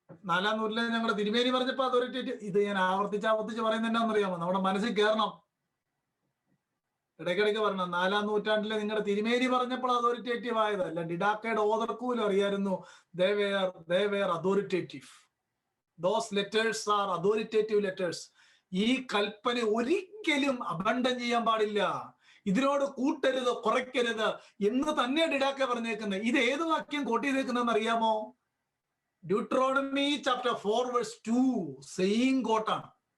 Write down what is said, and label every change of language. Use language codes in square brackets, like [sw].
[ml] 4-ാം നൂറ്റാണ്ടിൽ ഞങ്ങളുടെ തിരുമേനി പറഞ്ഞപ്പോ അതോറിറ്റേറ്റീവ്. ഇത് ഞാൻ ആവർത്തിച്ച് പറയുന്നത് എന്താണെന്നറിയാമോ? നമ്മുടെ മനസ്സിൽ കയറണം. ഇടയ്ക്കിടയ്ക്ക് പറയണം, 4-ാം നൂറ്റാണ്ടിലെ നിങ്ങളുടെ തിരുമേനി പറഞ്ഞപ്പോൾ അതോറിറ്റേറ്റീവ് ആയതല്ല. ഡിഡാക്കയുടെ ഓതർക്കും അറിയായിരുന്നു [en] they were authoritative. Those letters are authoritative letters. [ml] ഈ കൽപ്പന ഒരിക്കലും അബണ്ടൻ ചെയ്യാൻ പാടില്ല, ഇതിനോട് കൂട്ടരുത്, കുറയ്ക്കരുത് എന്ന് തന്നെ ഡിഡാക്ക പറഞ്ഞേക്കുന്നത്. ഇത് ഏത് വാക്യം കോട്ട് ചെയ്തേക്കുന്നതെന്ന് അറിയാമോ? Deuteronomy chapter 4 verse 2 same കോട്ടാണ്.